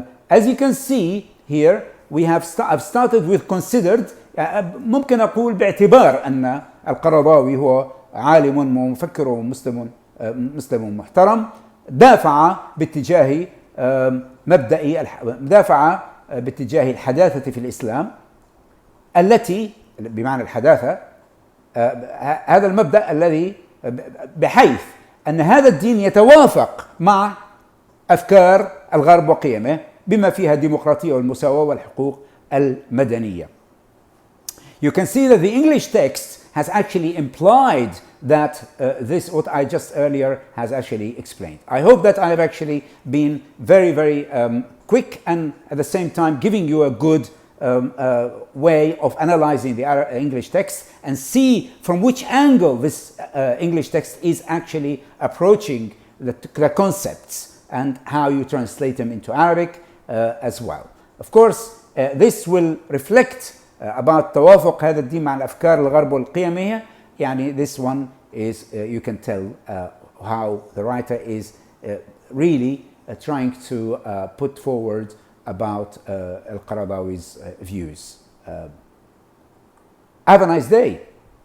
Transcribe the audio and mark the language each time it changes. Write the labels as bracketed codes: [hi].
[en] As you can see here, I've started with considered. [ar] ممكن أقول باعتبار أن القرضاوي هو عالم ومفكر ومسلم محترم، دافع باتجاه الحداثة في الإسلام، التي بمعنى الحداثة، هذا المبدأ الذي بحيث أن هذا الدين يتوافق مع أفكار الغرب وقيمه، بما فيها الديمقراطية والمساواة والحقوق المدنية. [en] You can see that the English text has actually implied that this, what I just earlier has actually explained. I hope that I have actually been very, very quick and at the same time giving you a good way of analyzing the English text and see from which angle this English text is actually approaching the concepts and how you translate them into Arabic as well. Of course, this will reflect about [ar] توافق هذا الدين مع الأفكار الغرب والقيمية. [en] يعني this one is you can tell how the writer is really trying to put forward about Al-Qaradawi's views. Have a nice day.